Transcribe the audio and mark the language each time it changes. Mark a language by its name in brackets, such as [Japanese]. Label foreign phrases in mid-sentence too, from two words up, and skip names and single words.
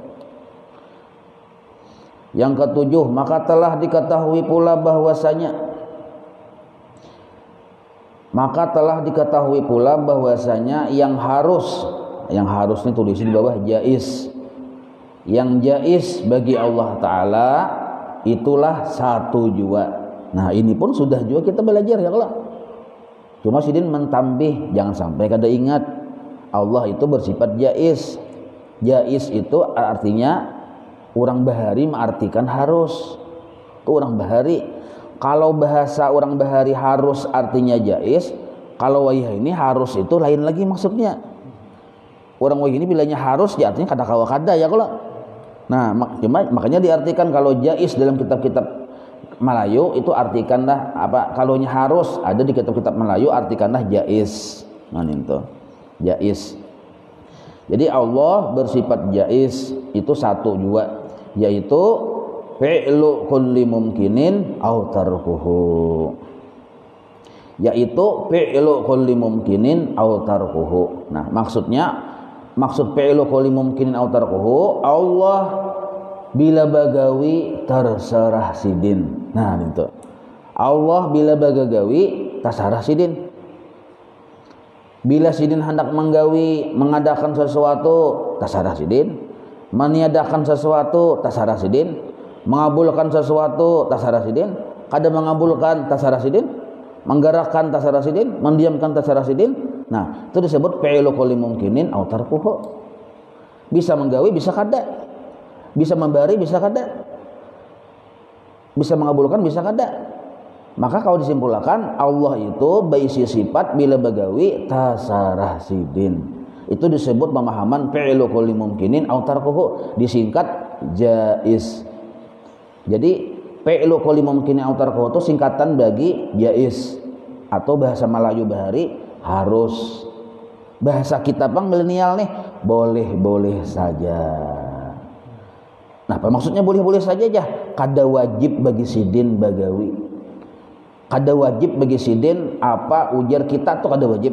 [Banjar] Yang ke-7, maka telah diketahui pula bahwasanya yang harus ini tulis di bawah jaiz. Yang jaiz bagi Allah Ta'ala itulah 1 jua. Nah, ini pun sudah juga kita belajar ya kalau. Cuma sidin mentambih, jangan sampai kada ingat Allah itu bersifat jaiz. Jaiz itu artinya Orang bahari mengartikan harus. Itu orang bahari. Kalau bahasa orang bahari harus artinya jais, kalau wayah ini harus itu lain lagi maksudnya. Orang wayah ini bilangnya harus ya artinya kada kawa kada ya kalau. Nah, makanya diartikan kalau jais dalam kitab-kitab Melayu itu artikanlah apa? Kalaunya harus ada di kitab-kitab Melayu artikanlah jais. Nah, itu. Jais. Jadi Allah bersifat jais itu satu juga, yaitu [Arabic] fi'lu kulli mumkinin aw tarkuhu, [Banjar] yaitu [Arabic] fi'lu kulli mumkinin aw tarkuhu. [Banjar] Nah, maksud [Arabic] fi'lu kulli mumkinin aw tarkuhu, [Banjar] Allah bila bagawi terserah sidin. Nah, itu Allah bila bagagawi terserah sidin. Bila sidin hendak mengadakan sesuatu terserah sidin, meniadakan sesuatu terserah sidin, mengabulkan sesuatu terserah sidin, kada mengabulkan terserah sidin, menggerakkan terserah sidin, mendiamkan terserah sidin. Nah, itu disebut [Arabic] fi'lu kulli mumkinin aw tarkuhu. [Banjar] Bisa menggawi, bisa kada. Bisa memberi, bisa kada. Bisa mengabulkan, bisa kada. Maka kalau disimpulkan Allah itu baisi sifat bila bagawi tasarah sidin. Itu disebut pemahaman [Arabic] fi'lu kulli mumkinin aw tarkuhu, [Banjar] disingkat jaiz. Jadi [Arabic] fi'lu kulli mumkinin aw tarkuhu [Banjar] itu singkatan bagi jaiz, atau bahasa Melayu bahari harus. Bahasa kita bang milenial nih boleh-boleh saja. Nah, apa maksudnya boleh-boleh saja aja? Kada wajib bagi sidin bagawi. Kada wajib bagi sidin apa ujar kita tuh kada wajib.